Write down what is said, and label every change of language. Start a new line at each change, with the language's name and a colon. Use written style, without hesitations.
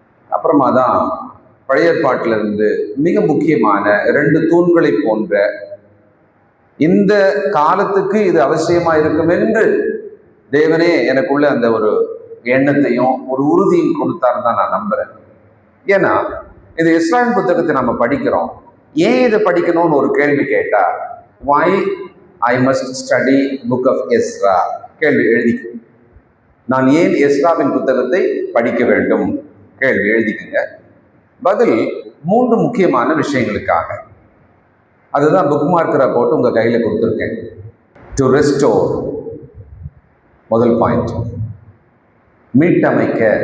Tamil: அப்புறமா தான் பழைய ஏற்பாட்டிலிருந்து மிக முக்கியமான 2 தூண்களை போன்ற இந்த காலத்துக்கு இது அவசியமாக இருக்கும் என்று தேவனே எனக்குள்ள அந்த ஒரு எண்ணத்தையும் ஒரு உறுதியும் கொடுத்தாருன்னு தான் நான் நம்புறேன். ஏன்னா இது இஸ்ராயல் புத்தகத்தை நம்ம படிக்கிறோம். ஏன் இதை படிக்கணும்னு ஒரு கேள்வி கேட்டா,
English: why I must study book of Ezra?
Tamil: கேள்வி எழுதிக்க. நான் ஏன் எஸ்ராவின் புத்தகத்தை படிக்க வேண்டும்? கேள்வி எழுதிக்கங்க. பதில் 3 முக்கியமான விஷயங்களுக்காக. அதுதான் புக் மார்க்கரை போட்டு உங்க கையில கொடுத்துருக்கேன்.
English: to restore,
Tamil: முதல் பாயிண்ட், மீட்டமைக்க.